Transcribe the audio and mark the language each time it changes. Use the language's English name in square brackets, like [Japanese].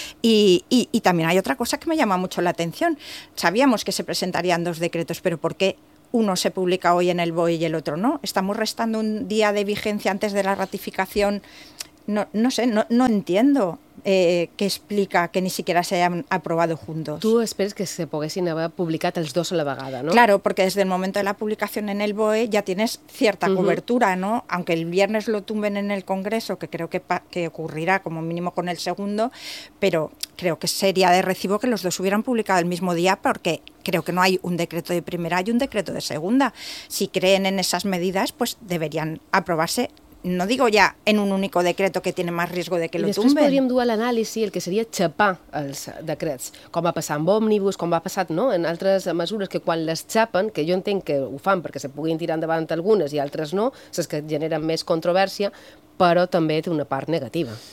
[Spanish] Y también hay otra cosa que me llama mucho la atención. Sabíamos que se presentarían dos decretos, pero ¿por qué uno se publica hoy en el BOE y el otro no? Estamos restando un día de vigencia antes de la ratificación. No entiendo que explica que ni siquiera se hayan aprobado juntos. [Catalan] Tu esperes que se poguessin haver publicat els dos a la vegada, no? [Spanish] Claro, porque desde el momento de la publicación en el BOE ya tienes cierta cobertura, ¿no? Aunque el viernes lo tumben en el Congreso, que creo que ocurrirá como mínimo con el segundo, pero creo que sería de recibo que los dos hubieran publicado el mismo día, porque creo que no hay un decreto de primera y un decreto de segunda. Si creen en esas medidas, pues deberían aprobarse. No digo [Catalan] ja en un únic [Spanish] decreto que tiene más riesgo de que lo tumben. [Catalan] I després podríem dur a l'anàlisi el que seria xapar els decrets, com va passar amb òmnibus, com va passar, no?, en altres mesures, que quan les xapen, que jo entenc que ho fan perquè se puguin tirar endavant algunes i altres no, les que generen més controvèrsia, però també té una part negativa.